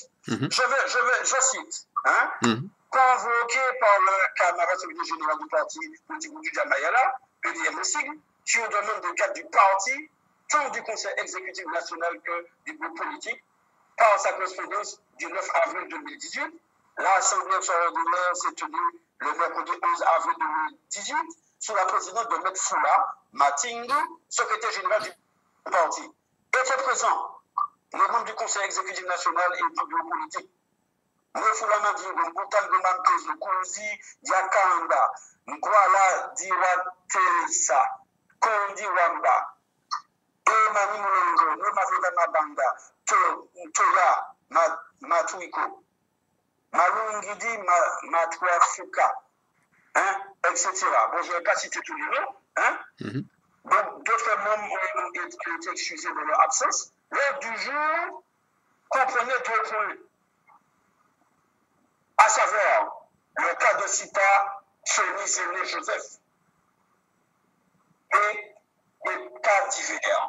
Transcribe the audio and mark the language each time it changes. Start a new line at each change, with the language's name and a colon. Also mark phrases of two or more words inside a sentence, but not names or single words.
French: Je cite, convoqué par le camarade secrétaire général du parti politique Boudouja Mayala, BDM sur demande de cadre du parti, tant du Conseil exécutif national que du groupe politique, par sa correspondance du 9 avril 2018. L'Assemblée extraordinaire s'est tenue le mercredi 11 avril 2018 sous la présidence de M. Foula Matingu, secrétaire général du parti. Étaient présents les membres du Conseil exécutif national et du bureau politique. M. Foula Matingu, Moutan Gomantezo, Kouzi, Diakanda, Ngwala Diwatesa, Kondi Wamba, Emani Moulongo, Nomazeda Mabanda, Toya Matuiko, Malungidi Matouafuka, etc. Bon, je ne vais pas citer tous les noms. Donc, d'autres membres ont été excusés de leur absence. L'ordre du jour comprenait deux points, à savoir le cas de Sita Soni Zéné Joseph et des cas divers.